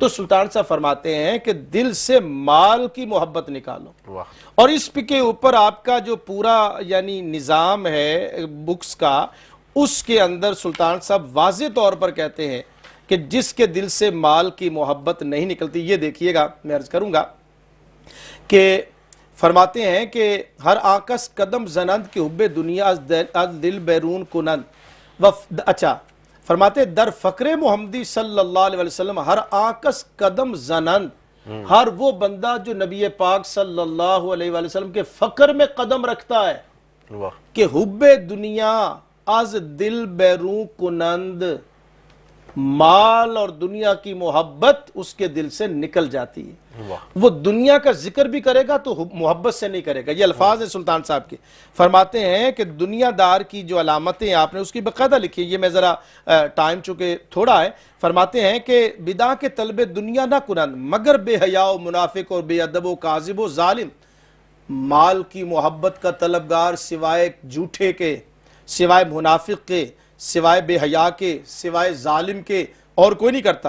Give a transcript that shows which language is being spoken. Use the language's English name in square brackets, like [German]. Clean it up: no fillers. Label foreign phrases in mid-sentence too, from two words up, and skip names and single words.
[Urdu] تو سلطان صاحب فرماتے ہیں کہ دل سے مال کی محبت نکالو، اور اس کے اوپر آپ کا جو پورا یعنی نظام ہے بکس کا، اس کے اندر سلطان صاحب واضح طور پر کہتے ہیں کہ جس کے دل سے مال کی محبت نہیں نکلتی، یہ دیکھیے گا میں عرض کروں گا کہ فرماتے ہیں کہ [Persian] ہر آکس قدم زنند کے حب دنیا از دل بیرون کنند، [Urdu] اچھا فرماتے [Persian] در فقر محمدی صلی اللہ علیہ وسلم ہر آکس قدم زنند، [Urdu] ہر وہ بندہ جو نبی پاک صلی اللہ علیہ وسلم کے فقر میں قدم رکھتا ہے کہ [Persian] حب دنیا از دل بیرون کنند، [Urdu] مال اور دنیا کی محبت اس کے دل سے نکل جاتی ہے، وہ دنیا کا ذکر بھی کرے گا تو محبت سے نہیں کرے گا۔ یہ الفاظ ہیں سلطان صاحب کے، فرماتے ہیں کہ دنیا دار کی جو علامتیں آپ نے اس کی باقاعدہ لکھی، یہ میں ذرا ٹائم چونکہ تھوڑا ہے، فرماتے ہیں کہ [Persian] بدا کے طلب دنیا نہ کنند مگر بے حیا و منافق اور بے ادب و کاذب و ظالم، [Urdu] مال کی محبت کا طلبگار سوائے جھوٹے کے، سوائے منافق کے، سوائے بے حیا کے، سوائے ظالم کے اور کوئی نہیں کرتا۔